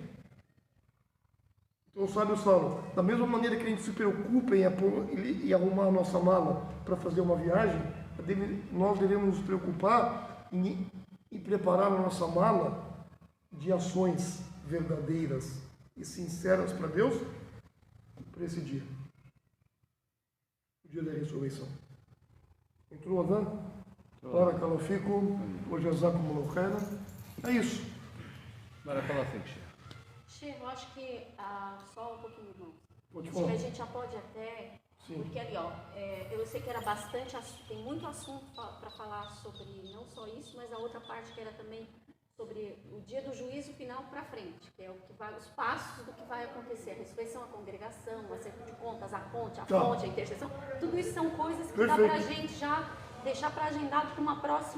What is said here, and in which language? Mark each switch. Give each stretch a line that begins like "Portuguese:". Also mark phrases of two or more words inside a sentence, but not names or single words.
Portuguese: Então, sabe, eu falo, da mesma maneira que a gente se preocupa em arrumar a nossa mala para fazer uma viagem, nós devemos nos preocupar em preparar a nossa mala de ações verdadeiras e sinceras para Deus para esse dia, o dia da ressurreição. Entrou, Adán?
Arabic: بارك الله فيكم وجزاكم الله خيرا.
Portuguese: É isso.
Arabic: بارك الله فيك, Sheikh.
Portuguese: Sheikh, eu acho que só um pouquinho, irmão. Pode Acho que falar. a gente já pode até, Sim. porque ali, ó, eu sei que era bastante, tem muito assunto para falar sobre não só isso, mas a outra parte que era também sobre o dia do juízo final para frente, que é o que vai, os passos do que vai acontecer, a ressurreição, a congregação, o acerto de contas, a ponte, a intercessão, tudo isso são coisas que dá para a gente já deixar para agendado para uma próxima